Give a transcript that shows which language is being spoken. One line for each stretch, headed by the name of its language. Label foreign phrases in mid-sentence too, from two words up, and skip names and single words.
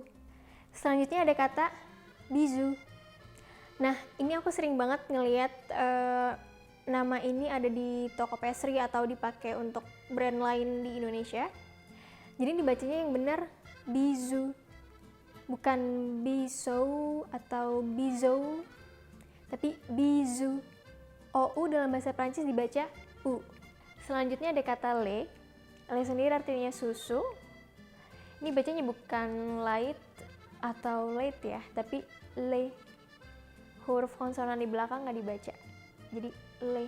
Indonesian: Selanjutnya ada kata bisou. Nah, ini aku sering banget ngelihat nama ini ada di toko pastry atau dipakai untuk brand lain di Indonesia. Jadi dibacanya yang benar bisou. Bukan bisou atau bisou, tapi bisou. OU dalam bahasa Prancis dibaca U. Selanjutnya ada kata le. Le sendiri artinya susu. Ini bacanya bukan light atau late ya, tapi le. Huruf konsonan di belakang nggak dibaca, jadi le.